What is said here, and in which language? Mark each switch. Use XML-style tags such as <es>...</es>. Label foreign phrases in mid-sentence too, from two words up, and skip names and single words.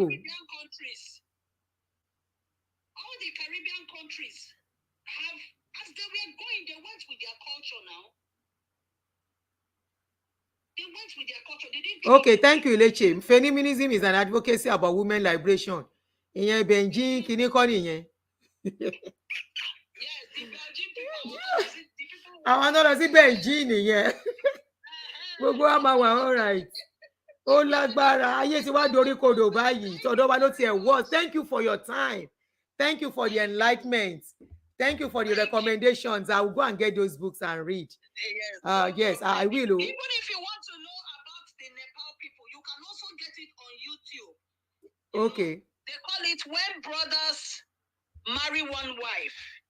<en>All the Caribbean countries have, as they were going, they went with their culture now. They went with their culture. They didn't. Okay, thank you, Leche. Feminism is an advocacy about women liberation.</en> <yo>Ìyẹn Benjin kìíní kọ́ nìyẹn.</yo> <en>Yes, the Benjin people.</en> <yo>Àwọn náà lọ sí Benjin nìyẹn. Gbogbo wa máa wà</yo> <en>all right.</en> <yo>Ó lágbára. Ayé ti wá dorí kodò báyìí. Tọ́dọ̀ wa ló tiẹ̀ wọ́.</yo> <en>Thank you for your time. Thank you for the enlightenment. Thank you for the recommendations. I will go and get those books and read. Yes, I will. Even if you want to know about the Nepal people, you can also get it on YouTube. Okay. They call it When Brothers Marry One Wife.</en>